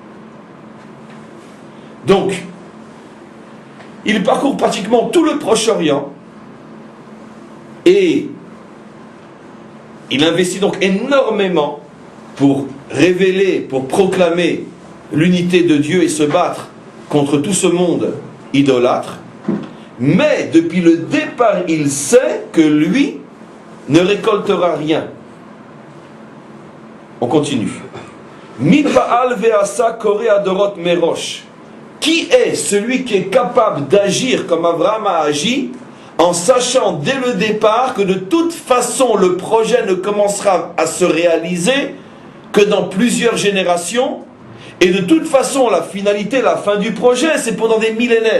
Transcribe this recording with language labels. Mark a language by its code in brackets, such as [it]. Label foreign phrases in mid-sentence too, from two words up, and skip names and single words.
[fr] Donc, il parcourt pratiquement tout le Proche-Orient, et il investit donc énormément pour révéler, pour proclamer l'unité de Dieu et se battre contre tout ce monde idolâtre. Mais depuis le départ, il sait que lui ne récoltera rien. On continue. [he] מי פעל ועשה קורא הדורות מראש. [fr] Qui est celui qui est capable d'agir comme Abraham a agi, en sachant dès le départ que de toute façon le projet ne commencera à se réaliser que dans plusieurs générations, Et de toute façon, la finalité, la fin du projet, c'est pendant des millénaires.